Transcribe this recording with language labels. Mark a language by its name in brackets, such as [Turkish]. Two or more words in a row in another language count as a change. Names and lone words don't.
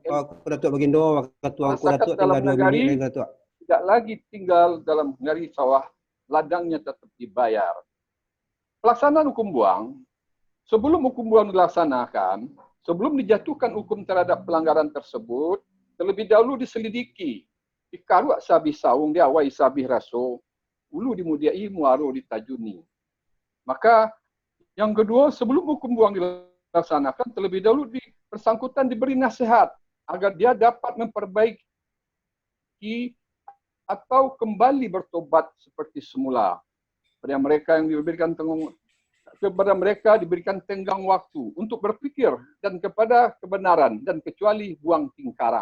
[Indonesian] Kuratua Bagindo, Ketua Kuratua tinggal 2 menit lagi, tidak lagi tinggal dalam negari sawah, ladangnya tetap dibayar. Pelaksanaan hukum buang, sebelum hukum buang dilaksanakan, sebelum dijatuhkan hukum terhadap pelanggaran tersebut, terlebih dahulu diselidiki. [Minangkabau] Dikaruak sabih saung, diawai sabih raso, ulu dimudiai muaro ditajuni. [Indonesian] Maka yang kedua, sebelum hukum buang dilaksanakan, terlebih dahulu bersangkutan diberi nasihat agar dia dapat memperbaiki atau kembali bertobat seperti semula. Pada mereka yang diberikan tenggang waktu untuk berpikir dan kepada kebenaran dan kecuali buang tingkarang.